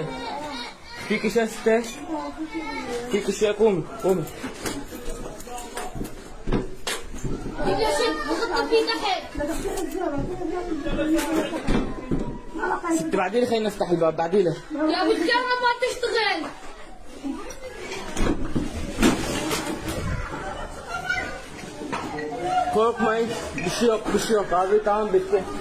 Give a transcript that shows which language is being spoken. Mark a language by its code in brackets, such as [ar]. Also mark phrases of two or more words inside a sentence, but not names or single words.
[ar] فيك شيء ستة؟ فيك شيء؟ قومي قومي. ست بعدين خلينا نفتح الباب بعدين. يا ابو الجامعة ما تشتغل. [tr] korkmayın, bir şey yok, bir şey yok abi, tamam bitti.